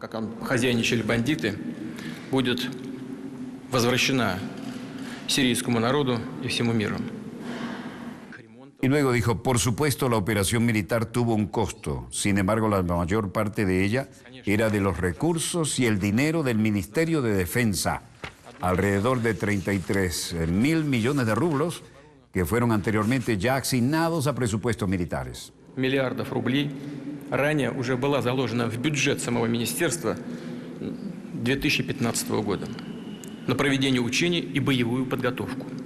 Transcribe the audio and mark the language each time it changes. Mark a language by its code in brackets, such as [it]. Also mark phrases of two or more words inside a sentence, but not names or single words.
[es] Y luego dijo, por supuesto la operación militar tuvo un costo, sin embargo la mayor parte de ella era de los recursos y el dinero del Ministerio de Defensa, alrededor de 33.000 millones de rublos que fueron anteriormente ya asignados a presupuestos militares. [ru] Миллиардов рублей ранее уже была заложена в бюджет самого министерства 2015 года на проведение учений и боевую подготовку.